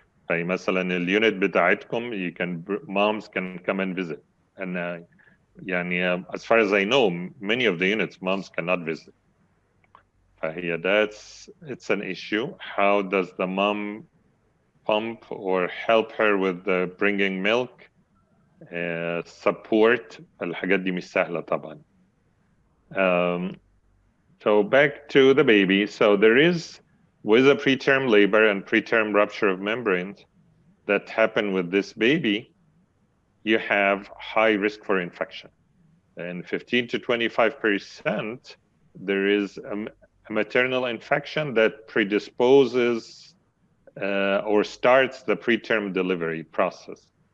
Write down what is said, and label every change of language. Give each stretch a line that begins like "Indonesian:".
Arabic: مثلا اليونت بتاعتكم
English: moms can come and visit, and يعني as far as I know many of the units moms cannot visit. It's an issue. How does the mom pump or help her with bringing milk?
Arabic: Support الحاجات دي مش سهلة طبعا.
English: So back to the baby. So there is, with a preterm labor and preterm rupture of membranes that happen with this baby, you have high risk for infection. And 15 to 25%, there is a maternal infection that predisposes or starts the preterm delivery process.